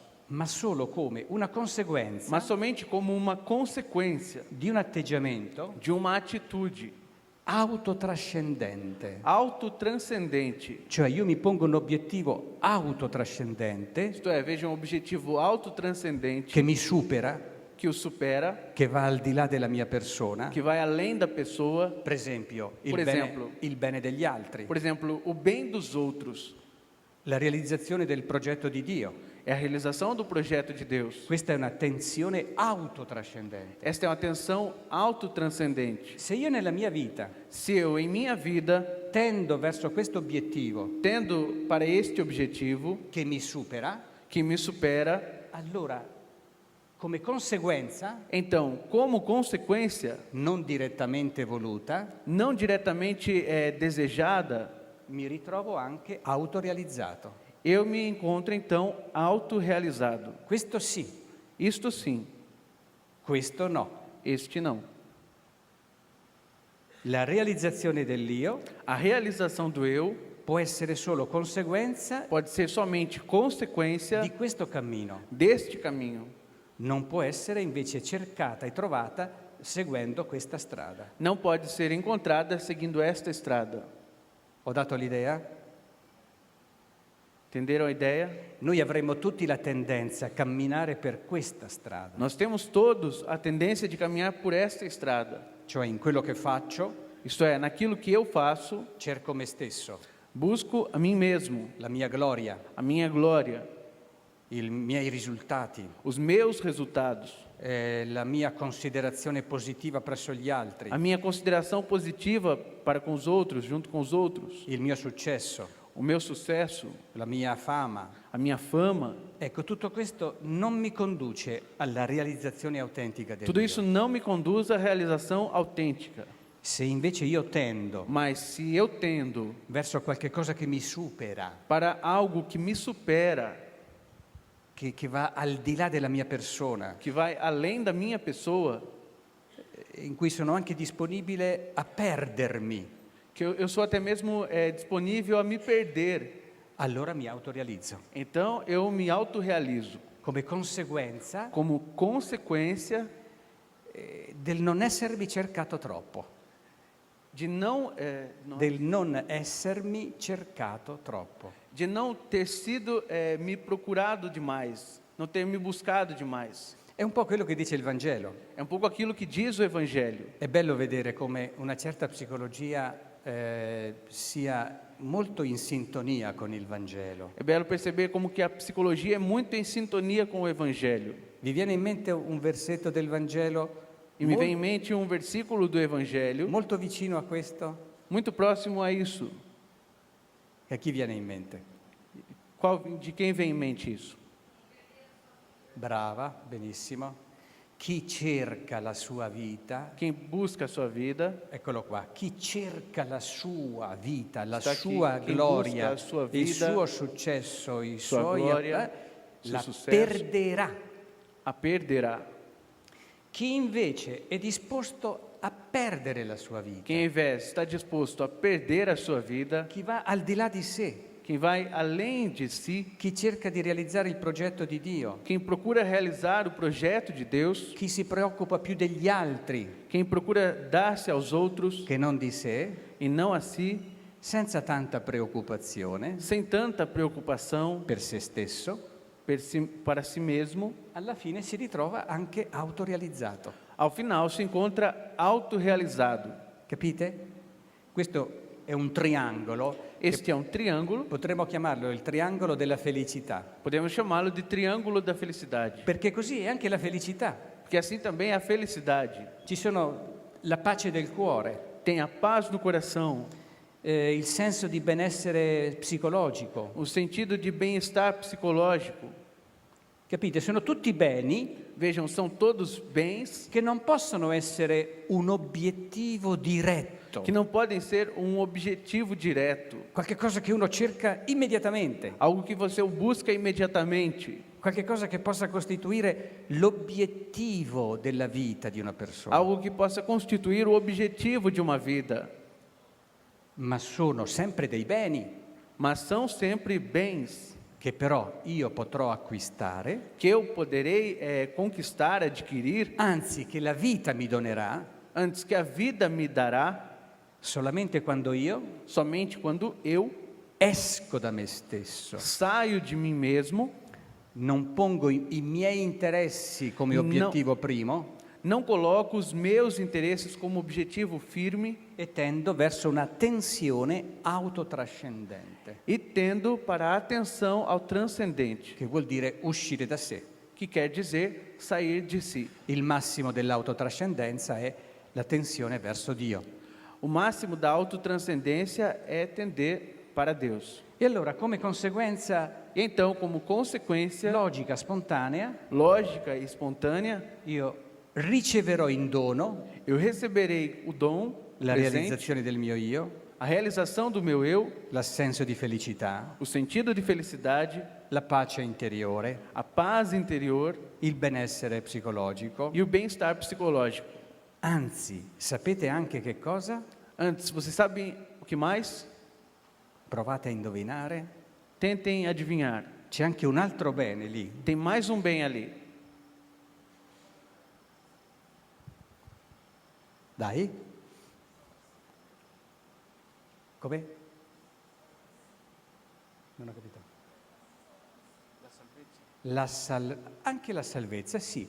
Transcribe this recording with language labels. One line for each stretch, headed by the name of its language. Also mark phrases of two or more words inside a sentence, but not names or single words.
Italian: ma solo come una conseguenza
Portuguese: mas somente como uma consequência
Italian: di un atteggiamento
Portuguese: de uma atitude
Italian: autotrascendente.
Portuguese: autotranscendente.
Italian: Cioè io mi pongo un obiettivo autotrascendente
Portuguese: Isto é, veja um objetivo autotranscendente
Italian: che mi supera,
Portuguese: que o supera,
Italian: che va al di là della mia persona.
Portuguese: que vai além da pessoa.
Italian: Per esempio, Per esempio. il bene degli altri,
Portuguese: Por exemplo, o bem dos outros
Italian: la realizzazione del progetto di Dio.
Portuguese: é a realização do projeto de Deus.
Italian: Questa è una tensione autotrascendente.
Portuguese: Esta é uma tensão autotranscendente.
Italian: Se io nella mia vita
Portuguese: Se eu, em minha vida,
Italian: tendo verso questo obiettivo
Portuguese: tendo para este objetivo
Italian: che mi supera,
Portuguese: que me supera,
Italian: allora come conseguenza,
Portuguese: então, como consequência,
Italian: non direttamente voluta,
Portuguese: não diretamente desejada,
Italian: mi ritrovo anche autorealizzato.
Portuguese: eu me encontro então autorrealizado.
Italian: Questo sì,
Portuguese: Isto sim,
Italian: questo no.
Portuguese: este não.
Italian: La realizzazione dell'io
Portuguese: A realização do eu
Italian: può essere solo conseguenza
Portuguese: pode ser somente consequência
Italian: di questo cammino.
Portuguese: deste caminho.
Italian: Non può essere invece cercata e trovata seguendo questa strada.
Portuguese: Não pode ser encontrada seguindo esta estrada.
Italian: Ho dato l'idea?
Portuguese: Entenderam a ideia?
Italian: Noi avremmo tutti la tendenza a camminare per questa strada,
Portuguese: Nós temos todos a tendência de caminhar por esta estrada.
Italian: cioè in quello che faccio
Portuguese: Isto é, naquilo que eu faço,
Italian: cerco me stesso,
Portuguese: busco a mim mesmo,
Italian: la mia gloria,
Portuguese: a minha glória,
Italian: i miei risultati,
Portuguese: os meus resultados,
Italian: la mia considerazione positiva presso gli altri,
Portuguese: a minha consideração positiva para com os outros, junto com os outros,
Italian: il mio successo,
Portuguese: o meu sucesso,
Italian: la mia fama.
Portuguese: a minha fama.
Italian: Ecco, tutto questo non mi conduce alla realizzazione autentica del
Portuguese: Tudo
Italian: Dio.
Portuguese: isso não me conduz à realização autêntica.
Italian: Se invece io tendo
Portuguese: Mas se eu tendo
Italian: verso qualche cosa che mi supera,
Portuguese: para algo que me supera,
Italian: che va al di là della mia persona,
Portuguese: que vai além da minha pessoa,
Italian: in cui sono anche disponibile a perdermi,
Portuguese: que eu sou até mesmo disponível a me perder,
Italian: allora mi autorealizzo.
Portuguese: então eu me autorrealizo.
Italian: Come conseguenza
Portuguese: Como consequência
Italian: del non essermi cercato troppo,
Portuguese: de não,
Italian: del non essermi cercato troppo.
Portuguese: de não ter sido me procurado demais, não ter me buscado demais.
Italian: È un po' quello che dice il Vangelo.
Portuguese: É um pouco aquilo que diz o Evangelho.
Italian: È bello vedere come una certa psicologia sia molto in sintonia con il Vangelo.
Portuguese: É belo perceber como que a psicologia é muito em sintonia com o Evangelho.
Italian: Vi viene in mente un versetto del Vangelo
Portuguese: E me vem em mente um versículo do Evangelho,
Italian: molto vicino a questo?
Portuguese: muito próximo a isso.
Italian: E a chi viene in mente?
Portuguese: De quem vem em mente isso?
Italian: Brava, benissimo. Chi cerca la sua vita,
Portuguese: Quem busca a sua vida,
Italian: eccolo qua, chi cerca la sua vita, la Sta chi- sua chi gloria,
Portuguese: busca la sua
Italian: il vita, suo successo, i sua suoi gloria, suo la successo. perderà.
Portuguese: a perderá.
Italian: Chi invece è disposto a perdere la sua vita,
Portuguese: Quem, ao invés, está disposto a perder a sua vida,
Italian: chi va al di là di sé,
Portuguese: quem vai além de si,
Italian: chi cerca di realizzare il progetto di Dio,
Portuguese: quem procura realizar o projeto de Deus,
Italian: chi si preoccupa più degli altri
Portuguese: quem procura dar-se aos outros
Italian: che non di sé,
Portuguese: e não a si,
Italian: senza tanta preoccupazione
Portuguese: sem tanta preocupação
Italian: per se stesso,
Portuguese: para si mesmo,
Italian: alla fine si ritrova anche autorealizzato.
Portuguese: ao final se encontra autorrealizado.
Italian: Capite? Questo è un triangolo,
Portuguese: Este é um triângulo,
Italian: potremmo chiamarlo il triangolo della felicità,
Portuguese: podemos chamá-lo de triângulo da felicidade,
Italian: perché così è anche la felicità.
Portuguese: porque assim também é a felicidade.
Italian: Ci sono la pace del cuore,
Portuguese: Tem a paz no coração,
Italian: il senso di benessere psicologico.
Portuguese: o sentido de bem-estar psicológico.
Italian: Capite? Sono tutti beni
Portuguese: Vejam, são todos bens
Italian: che non possono essere un obiettivo diretto,
Portuguese: que não podem ser um objetivo direto,
Italian: qualche cosa che uno cerca immediatamente,
Portuguese: algo que você busca imediatamente,
Italian: qualche cosa che possa costituire l'obiettivo della vita di una persona,
Portuguese: algo que possa constituir o objetivo de uma vida,
Italian: ma sono sempre dei beni
Portuguese: mas são sempre bens
Italian: che però io potrò acquistare,
Portuguese: que eu poderei conquistar, adquirir,
Italian: anzi che la vita mi donerà
Portuguese: antes que a vida me dará,
Italian: solamente quando io
Portuguese: somente quando eu
Italian: esco da me stesso,
Portuguese: saio de mim mesmo,
Italian: non pongo i miei interessi come
Portuguese: No.
Italian: obiettivo primo
Portuguese: não coloco os meus interesses como objetivo firme
Italian: e tendo verso una tensione autotrascendente,
Portuguese: e tendo para a atenção ao transcendente,
Italian: che vuol dire uscire da sé.
Portuguese: que quer dizer sair de si.
Italian: Il massimo dell'autotrascendenza è la tensione verso Dio.
Portuguese: O máximo da autotranscendência é tender para Deus.
Italian: E allora, come conseguenza
Portuguese: E então, como consequência
Italian: logica, spontanea,
Portuguese: lógica e espontânea,
Italian: io riceverò in dono
Portuguese: eu receberei o dom,
Italian: la
Portuguese: presente,
Italian: realizzazione del mio io,
Portuguese: a realização do meu eu,
Italian: l'assenso di felicità,
Portuguese: o sentido de felicidade,
Italian: la pace interiore,
Portuguese: a paz interior
Italian: il benessere psicologico.
Portuguese: e o bem-estar psicológico.
Italian: Anzi, sapete anche che cosa?
Portuguese: Antes, vocês sabem o que mais?
Italian: Provate a indovinare.
Portuguese: Tentem adivinhar.
Italian: C'è anche un altro bene lì.
Portuguese: Tem mais um bem ali.
Italian: Dai. Come? Non ho capito. Anche la salvezza, sì.